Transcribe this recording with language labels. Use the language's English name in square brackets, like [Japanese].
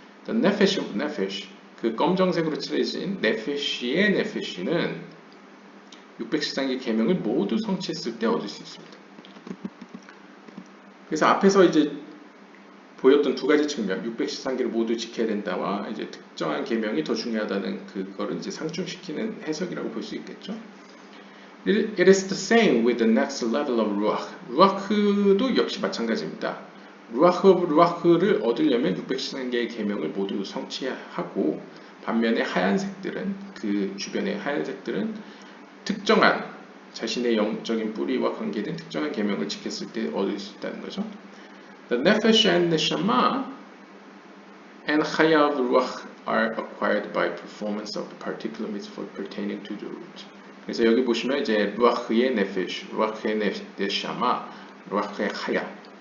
[English] The nefesh of nefesh, [Korean] 그 검정색으로 칠해진 네페시의 네페시는 613개 계명을 모두 성취했을 때 얻을 수 있습니다. 그래서 앞에서 이제 보였던 두 가지 측면, 613개를 모두 지켜야 된다와 이제 특정한 계명이 더 중요하다는 그거를 이제 상충시키는 해석이라고 볼 수 있겠죠. [English] It is the same with the next level of ruach. [Korean] ruach도 역시 마찬가지입니다. ruach of ruach를 얻으려면 613개의 계명을 모두 성취하고, 반면에 하얀색들은, 그 주변의 하얀색들은 특정한 자신의 영적인 뿌리와 관계된 특정한 계명을 지켰을 때 얻을 수 있다는 거죠. [English] The nefesh and neshama and chaya of ruach are acquired by performance of the particular mitzvot pertaining to the root. [Korean] 그래서 여기 보시면 이제 루아흐의 네페시, 루아흐의 네샤마, 루아흐의 하야.